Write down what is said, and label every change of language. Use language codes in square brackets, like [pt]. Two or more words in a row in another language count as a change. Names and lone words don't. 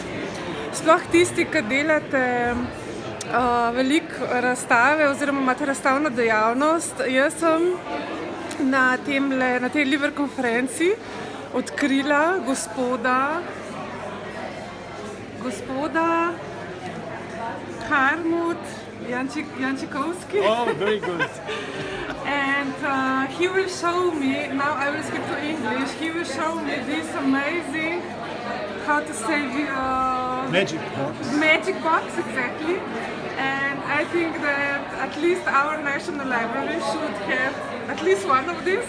[sl] Sploh tisti, ki delate veliko razstave oziroma imate razstavno dejavnost. Jaz sem na tej LIBER konferenci odkrila gospoda h.janczikowski. [en] Oh, very good. And he will show me, now I will speak to English, he will show me this amazing, how to say, magic box, exactly. And I think that at least our National Library should have at least one of these.